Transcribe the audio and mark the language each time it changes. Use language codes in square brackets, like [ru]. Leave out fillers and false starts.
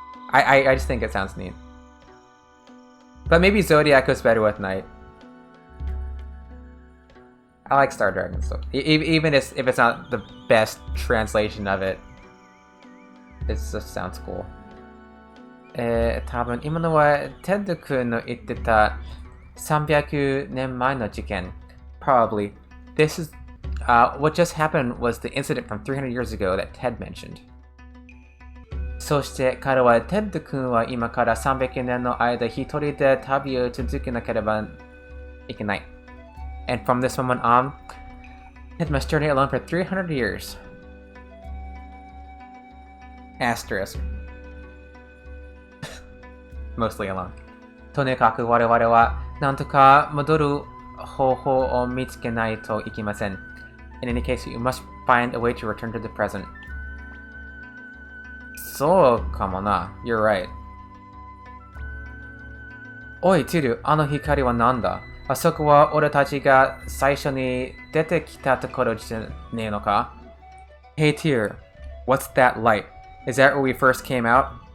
[en] I just think it sounds neat. But maybe Zodiac goes better with Night. I like Star Dragon sword. Even if it's not the best translation of it, it just sounds cool. [ja] 多分今のはテッド君の言ってた300年前の事件. [en] Probably. This is what just happened was the incident from 300 years ago that Ted mentioned. [ja] そして彼はテッド君は今から300年の間一人で旅を続けなければいけない. [en] And from this moment on, Ted must journey alone for 300 years. Asterisk. Mostly alone. [ja] とにかく我々は何とか戻る方法を見つけないといけません. [en] In any case, you must find a way to return to the present. [ja] そうかもな. [en] You're right. [ja] おい、ティル、あの光は何だ?あそこは俺たちが最初に出てきたところじゃねえのか? [en] Hey, Tyr, what's that light? Is that where we first came out?